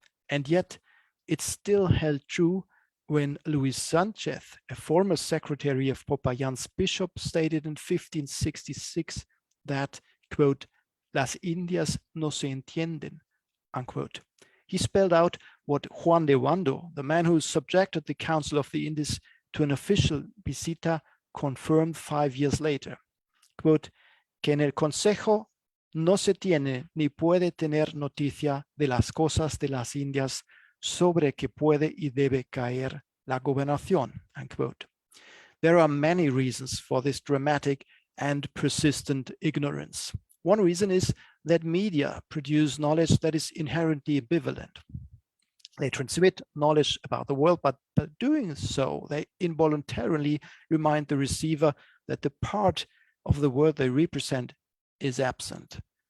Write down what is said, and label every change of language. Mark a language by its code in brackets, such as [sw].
[en] And yet it still held true when Luis Sanchez, a former secretary of Popayán's bishop, stated in 1566 that, quote, [es] "Las Indias no se entienden," [en] unquote. He spelled out what Juan de Wando, the man who subjected the Council of the Indies to an official visita, confirmed 5 years later. Quote, [es] que en el Consejo no se tiene ni puede tener noticia de las cosas de las Indias sobre que puede y debe caer la gobernación, [en] unquote. There are many reasons for this dramatic and persistent ignorance. One reason is that media produce knowledge that is inherently ambivalent. They transmit knowledge about the world, but by doing so, they involuntarily remind the receiver that the part of the world they represent is absent.